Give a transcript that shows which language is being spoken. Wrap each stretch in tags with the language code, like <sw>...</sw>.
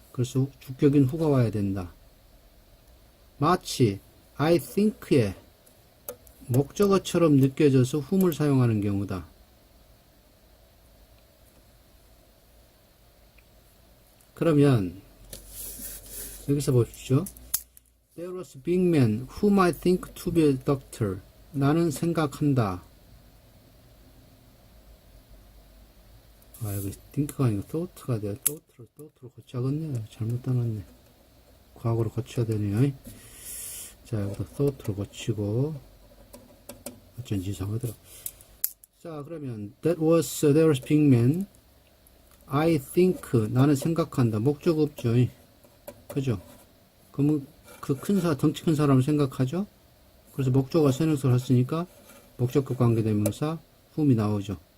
<ko>그래서 주격인 who가 와야 된다. 마치</ko> <en>I think</en> <ko>의 목적어처럼 느껴져서 whom을 사용하는 경우다. 그러면 여기서 보십시오.</ko> <en>There was a big man whom I think to be a doctor.</en> <ko>나는 생각한다. 여기 think가 아니고 thought가 돼요. thought로 고쳐야겠네요. 잘못 따놨네. 과거로 고쳐야 되네요. 자, 여기다 thought로 고치고 어쩐지 이상하더라. 자, 그러면</ko> <en>there was a big man. I think</en> <ko>나는 생각한다. 목적 없죠. 그죠? 그러면 그 덩치 큰 사람을 생각하죠? 그래서 목적어가 선행사를 했으니까 목적격 관계대명사 whom이 나오죠.</ko>